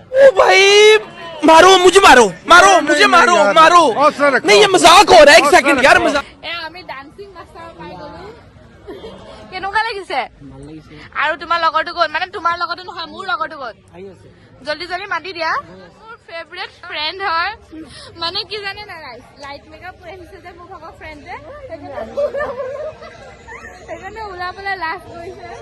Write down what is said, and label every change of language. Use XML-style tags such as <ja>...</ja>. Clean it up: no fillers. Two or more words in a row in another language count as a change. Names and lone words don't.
<hi>ओ भाई मारो मुझे, मारो मुझे, मारो नहीं, ये मजाक हो रहा है। एक सेकंड यार, मजाक।</hi> <as>আমি</as> <en>dancing master</en> <as>পাই গলো। কেনেকুৱা লাগিছে? ভাল লাগিছে। আৰু তোমাৰ লগৰটো ক'ত? মানে তোমাৰ লগৰটো নহয়, মোৰ লগৰটো ক'ত? আহি আছে। জলদি মাতি দিয়া। মোৰ</as> <en>favourite friend</en> <as>হয়। মানে কি জানে না,</as> <en>light makeup</en> <as>কৰি আহিছে যে মোৰ লগৰ ফ্ৰেণ্ড যে, সেইকাৰণে ওলাবলৈ লাজ কৰিছে।</as>